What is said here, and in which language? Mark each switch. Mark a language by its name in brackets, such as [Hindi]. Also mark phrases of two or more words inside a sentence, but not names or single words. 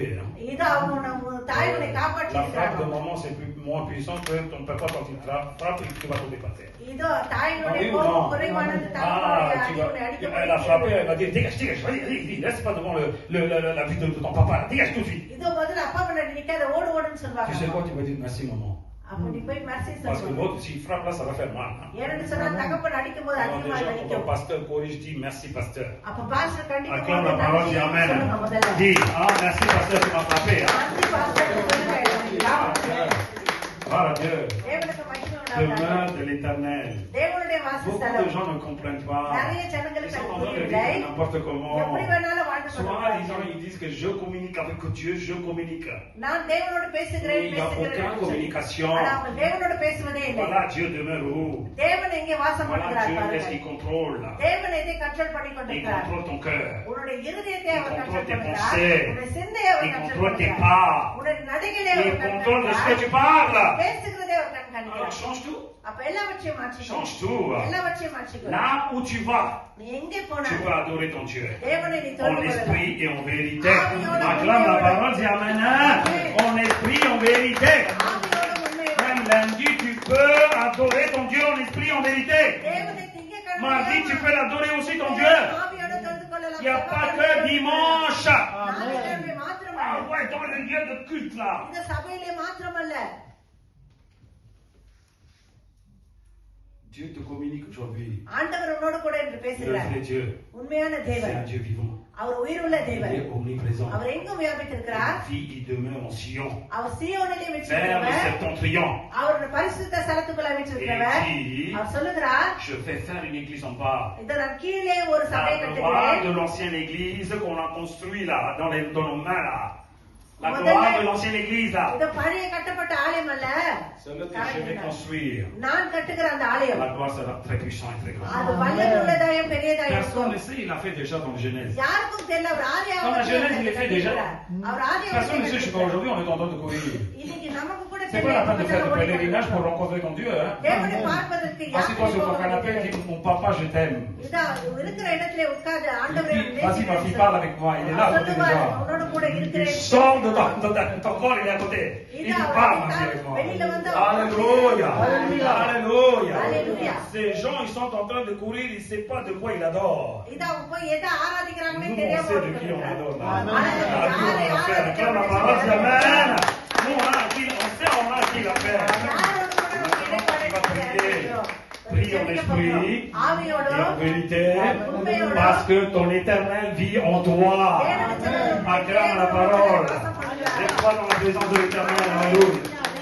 [French] Hein. [Tamil] இதோ அவனை தாய் உன்னை காப்பாற்றி [French] La frappe de [Tamil] இருக்கிறான். [French] maman, c'est moins puissant que ton papa quand il te frappe et que tu vas tomber par terre. [Tamil] இதோ தாயினுடைய [French] Ah oui ou [Tamil] கோபம் [French] non? [Tamil] குறைவானது, [French] Ah, [Tamil] தகப்பனுடைய [French] tu [Tamil] அடி [French] vas, [Tamil] உன்னை அடிக்கும் [French] elle a frappé, [Tamil] போது [French] elle va dire dégage, dégage, vas-y, laisse pas devant la vue de ton papa, là. Dégage tout de suite. [Tamil] இதோ முதல்ல அப்பா முன்னாடி நிக்காத, ஓடு ஓடுன்னு [French] Tu sais [Tamil] சொல்வாங்க. [French] quoi, tu vas dire merci maman. [Tamil] அப்ப நீ போய் மெர்சி [French] Parce que [Tamil] சொல்லுவாங்க. [French] l'autre, s'il frappe là, ça va faire mal. Hein. [Tamil] ஏன்னு சொன்னா தகப்பன் அடிக்கும் போது [French] Alors [Tamil] அதிகமாக [French] déjà, quand ton [Tamil] வலிக்கும். [French] pasteur corrige, dis merci pasteur. [Tamil] அப்ப பாஸ்டர் கண்டிப்பா [French] Acclame la parole, dis amen. [Tamil] சொல்லுங்க முதல்ல. [French] Dis, ah merci pasteur, tu m'as frappé. Hein. [Tamil] நன்றி பாஸ்டர் சொல்லுங்க. [French] Gloire à Dieu. [Tamil] தேவனுக்கு மகிமை உண்டாவதாக. [French] Demeure de l'éternel. [Tamil] தேவனுடைய [French] Beaucoup de [Tamil] வாசஸ்தலம். [French] gens ne comprennent pas. [Tamil] நிறைய [French] Ils [Tamil] ஜனங்களுக்கு [French] sont [Tamil] அது [French] en train de [Tamil] புரியவில்லை. [French] vivre n'importe comment. [Tamil] எப்படி வேணாலும் வாழ்ந்து [French] Souvent, [Tamil] கொண்டிருக்கிறார்கள். [French] ils disent que je communique avec Dieu, je communique. [Tamil] நான் தேவனோடு பேசுகிறேன் [French] Il n'y a aucune [Tamil] பேசுகிறேன். [French] communication. [Tamil] ஆனா அவங்க தேவனோடு பேசுவதே இல்லை. [French] Voilà, Dieu demeure où? [Tamil] தேவன் எங்கே வாசம் [French] Voilà, [Tamil] பண்ணுகிறார் [French] Dieu, qu'est-ce [Tamil] பாருங்கள். [French] qu'il contrôle? [Tamil] தேவன் எதை கண்ட்ரோல் பண்ணி [French] Il [Tamil] கொண்டிருக்கிறார்? [French] contrôle ton cœur. [Tamil] உன்னுடைய இருதயத்தை அவர் [French] Il [Tamil] கண்ட்ரோல் [French] contrôle tes [Tamil] பண்ணுகிறார். [French] pensées. [Tamil] உன்னுடைய சிந்தையை அவர் [French] Il [Tamil] கண்ட்ரோல் [French] contrôle tes [Tamil] பண்ணுகிறார். [French] pas. [Tamil] உன்னுடைய நடைகளை [French] Il [Tamil] அவர் [French] contrôle de ce que tu [Tamil] கண்காணிக்கிறார். [French] parles. [Tamil] பேசுகிறதை அவர் [French] Alors, [Tamil] கண்காணிக்கிறார். [French] change tout. [Tamil] அப்ப எல்லாவற்றையும் மாற்றிக்கோ. [French] Change tout. [Tamil] எல்லாவற்றையும் மாற்றிக்கோ. [French] Là où tu vas, [Tamil] நீ எங்கே போனா [French] tu vas adorer ton Dieu. [Tamil] தேவனை நீ [French] En [Tamil] தொழுது கொள்ளலாம். [French] esprit et en vérité. Acclame la parole, dis amen. En esprit et en vérité. [Tamil] ஆவியோடும் உண்மையோடும். [French] Même lundi, tu peux adorer ton Dieu en esprit et en vérité. [Tamil] தேவனை திங்கட்கிழமை [French] Mardi, tu peux l'adorer aussi ton Dieu. [Tamil] ஆவியோடு தொழுது கொள்ளலாம். [French] Il n'y a pas que dimanche. [Tamil] ஞாயிற்றுக்கிழமை [French] Ah [Tamil] மாத்திரமல்ல. [French] ouais, dans les lieux de culte là. [Tamil] இந்த சபையிலே மாத்திரமல்ல. [French] Dieu te communique aujourd'hui. [Tamil] ஆண்டவர் உன்னோடு கூட என்று [French] Le [Tamil] பேசுகிறார். [French] vrai Dieu, [Tamil] உண்மையான [French] c'est [Tamil] தேவன். [French] un Dieu vivant. [Tamil] அவர் உயிருள்ள [French] Il [Tamil] தேவன். [French] est omniprésent. [Tamil] அவர் எங்கும் வியாபித்திருக்கிறார். [French] Il vit, il demeure en Sion. [Tamil] அவர் சீயோனிலே [French] Vers le [Tamil] வீற்றிருக்கிறவர். [French] septentrion. [Tamil] அவர் பரிசுத்த ஸ்தலத்துக்குள்ள வீற்றிருக்கிறவர். [French] Et il dit, [Tamil] அவர் சொல்லுகிறார், [French] je vais faire une église en bas. [Tamil] இதை நான் கீழே ஒரு சபையை [French] La gloire [Tamil] கட்டுகிறேன். [French] de l'ancienne église qu'on a construit là, dans nos mains là. La gloire de l'ancienne église là. [Tamil] இது பழைய கட்டப்பட்ட ஆலயம் அல்ல. [French] Celle que je vais construire. [Tamil] நான் கட்டுகிற அந்த ஆலயம் [French] La gloire sera très puissante et très grande. [Tamil] அது வல்லமையுள்ளதாயும் பெரியதாயும் [French] Personne [Tamil] இருக்கும். [French] ne sait, il a fait déjà dans le Genèse. [Tamil] யாருக்கும் தெரியல அவர் [French] Dans la Genèse, il est fait déjà. [Tamil] அவர் ஆதியாகமத்தை [French] Personne ne sait jusqu'à [Tamil] கட்டியிருக்கிறார். [French] aujourd'hui, on est en train de courir. [Tamil] இன்னைக்கு நமக்கு கூட [French] C'est pas la peine de faire du pèlerinage pour [Tamil] தெரியும். [French] rencontrer ton Dieu. Hein? [Tamil] தேவனை பார்ப்பதற்கு [French] Assieds-toi sur ton [Tamil] யாரும் [French] canapé et dis, mon papa, je t'aime. [Tamil] இதா இருக்கிற இடத்துல உட்கார்ந்து [French] Il [Tamil] ஆண்டவரை [French] dit, vas-y, ma fille, parle avec moi. Il est là à côté de [Tamil] சொல்லுவார், [French] toi. [Tamil] உன்னோடு கூட [French] Il [Tamil] இருக்கிறேன். [French] sort de ton corps, il est à côté. Il dit, parle, ma fille, avec moi. Alléluia. Alléluia. Alléluia. Ces gens, ils sont en train de courir, ils ne savent pas de quoi ils adorent. [Tamil] இதா போய் எதை ஆராதிக்கிறாங்கன்னே [French] Nous, on [Tamil] தெரியாம [French] sait de qui on [Tamil] இருக்கிறாங்க. [French] adore. Amen. Acclame la parole, dis amen. Nous, on a qui, on sait, on a qui l'a fait. [Tamil] யாரோடு கூட நம்ம இடைப்பாடு இருக்கிறோம். [French] Prie en esprit et en [Tamil] ஆவியோடும் [French] vérité, parce que ton éternel vit en toi. Acclame la parole. Et crois dans la présence de l'éternel. Alléluia.